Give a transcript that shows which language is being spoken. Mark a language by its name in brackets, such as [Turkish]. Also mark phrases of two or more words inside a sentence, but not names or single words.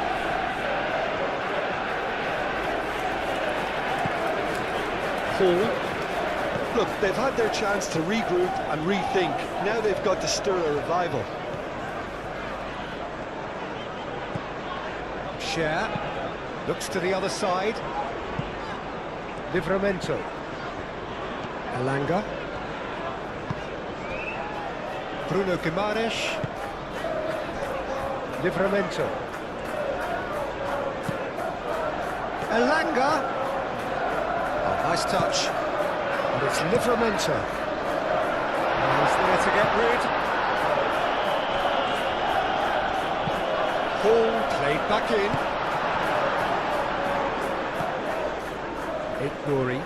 [English] Paul. Look, they've had their chance to regroup and rethink. Now they've got to stir a revival. Cher looks to the other side. Livramento. Elanga. Bruno Guimaraes. Livramento. Elanga. Oh, nice touch. And it's Livramento. He's there to get rid. Paul played back in. Nuri.